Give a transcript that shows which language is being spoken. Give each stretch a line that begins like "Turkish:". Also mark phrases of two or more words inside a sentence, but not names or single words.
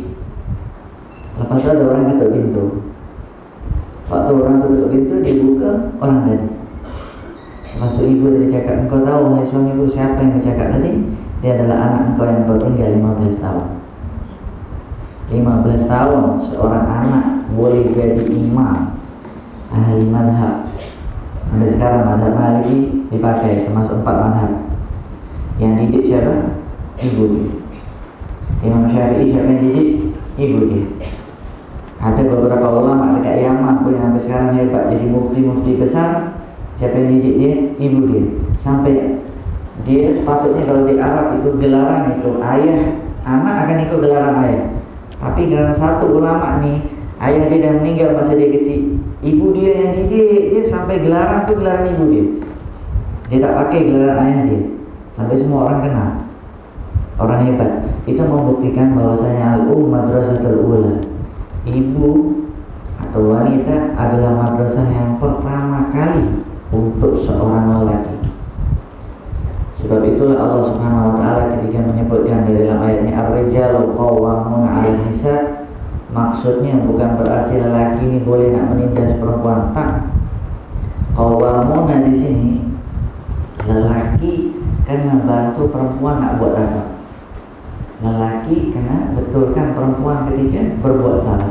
Malay: Lepas tu ada orang ketuk pintu. Waktu orang tu ketuk pintu, dia buka, orang tadi. Lepas tu ibu tadi cakap, engkau tahu hai suamiku siapa yang bercakap tadi? Dia adalah anak engkau yang kau tinggal 15 tahun. 15 tahun seorang anak boleh jadi imam ahli madhab. Sampai sekarang madhab Maliki dipakai termasuk 4 madhab. Yang didik siapa? Ibu dia. Imam Syafi'i siapa yang didik? Ibu dia. Ada beberapa ulama dekat Yaman pun yang sampai sekarang hebat jadi mufti-mufti besar. Siapa yang didik dia? Ibu dia. Sampai dia sepatutnya kalau di Arab itu gelaran itu ayah, anak akan ikut gelaran ayah. Tapi kerana satu ulama ni, ayah dia dah meninggal masa dia kecil, ibu dia yang didik dia sampai gelaran tu gelaran ibu dia. Dia tak pakai gelaran ayah dia. Sampai semua orang kenal. Orang hebat. Itu membuktikan bahwasanya
Arabic: الأم مدرسة الأولى.
Malay: Ibu atau wanita adalah madrasah yang pertama kali untuk seorang lelaki. Sebab itulah Allah
Arabic: سبحانه وتعالى
Malay: ketika menyebutkan di dalam ayatnya
Arabic: الرجال قوامون على النساء,
Malay: maksudnya bukan berarti lelaki ini boleh nak menindas perempuan, tak. Qawwamuna di sini lelaki kena bantu perempuan nak buat apa? Lelaki kena betulkan perempuan ketika berbuat salah.